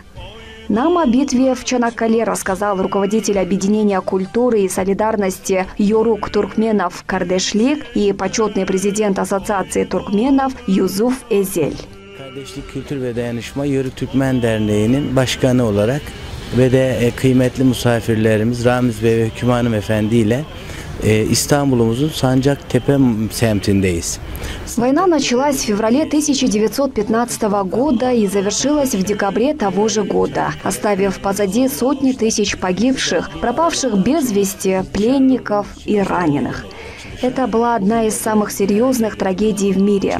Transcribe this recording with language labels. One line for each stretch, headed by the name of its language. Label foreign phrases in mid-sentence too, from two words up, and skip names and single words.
Russian: Нам о битве в Чанаккале рассказал руководитель объединения культуры и солидарности Йорук Туркменов Кардешлик и почетный президент Ассоциации туркменов Юзуф Эзель.
Turkish: Kardeşlik, Kültür ve Dayanışma Yörük Türkmen Derneği'nin başkanı olarak ve de kıymetli misafirlerimiz Ramiz Bey ve Hüküm Hanım Efendi ile İstanbul'umuzun Sancaktepe semtindeyiz.
Russian: Война началась в феврале 1915 года и завершилась в декабре того же года, оставив позади сотни тысяч погибших, пропавших без вести, пленников и раненых. Это была одна из самых серьезных трагедий в мире.